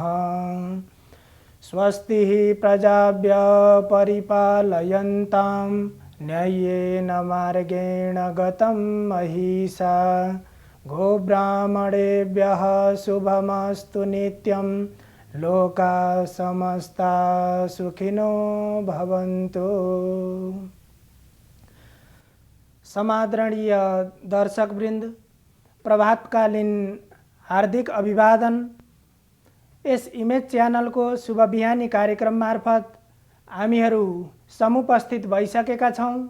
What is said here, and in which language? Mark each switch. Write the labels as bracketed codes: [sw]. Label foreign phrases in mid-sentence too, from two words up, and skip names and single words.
[sa] स्वस्तिः प्रजाभ्यः परिपालयन्तां न्याय्येन मार्गेण गतं महिषा गोब्राह्मणेभ्यः शुभमस्तु नित्यं लोकाः समस्ताः सुखिनो भवन्तु। [ne] समादरणीय दर्शकवृन्द, प्रभातकालीन हार्दिक अभिवादन। यस इमेज च्यानल को शुभ बिहानी कार्यक्रम मार्फत हामीहरू समुपस्थित भइसकेका छौं।